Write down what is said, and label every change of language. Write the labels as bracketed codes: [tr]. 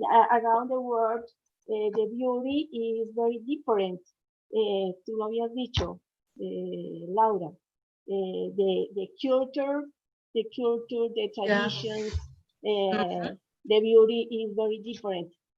[en] around the world, the beauty is very different. [es] Tú lo habías dicho, Laura. [en] The culture, the traditions, the beauty is very different.